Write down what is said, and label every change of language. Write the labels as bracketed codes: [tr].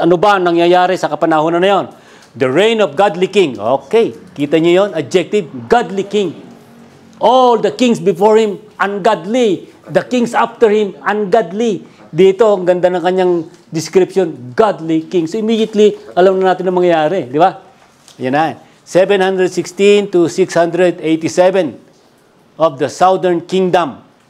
[tl] Ano ba ang nangyayari sa kapanahonan na yon? [en] The reign of godly king. Okay. Kita niyo yon? Adjective, godly king. All the kings before him, ungodly. The kings after him, ungodly. [tl] Dito, ang ganda ng kanyang description, godly king. So, immediately, alam na natin ang mangyayari. Di ba? Yan na. [en] 716 to 687 of the southern kingdom.